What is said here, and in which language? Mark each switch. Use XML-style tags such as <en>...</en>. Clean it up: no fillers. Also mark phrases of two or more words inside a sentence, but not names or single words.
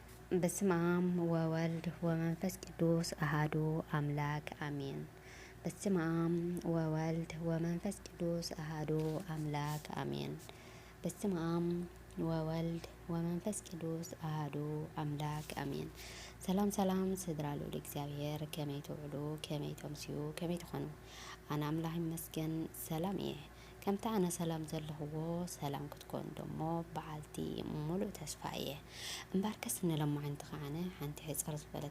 <gez>በስመ አብ ወወልድ ወመንፈስ ቅዱስ አሐዱ አምላክ አሜን። በስመ አብ ወወልድ ወመንፈስ ቅዱስ አሐዱ አምላክ አሜን። በስመ አብ ወወልድ ወመንፈስ ቅዱስ አሐዱ አምላክ አሜን። ሰላም</gez> <ti>ሰላም ስድራ ልዑል እግዚአብሔር ከመይ ትውዕሉ ከመይ ተምስዩ ከመይ ትኾኑ ኣነ ኣምላኽ ይመስገን ሰላም እየ። ከምታ ኣነ ሰላም ዘለኽዎ ሰላም ክትኮኑ ደሞ በዓልቲ ሙሉእ ተስፋ እየ እምበር ከስ ንሎማዓንቲ ኸዓነ ሓንቲ ሕፅር ዝበለት</ti>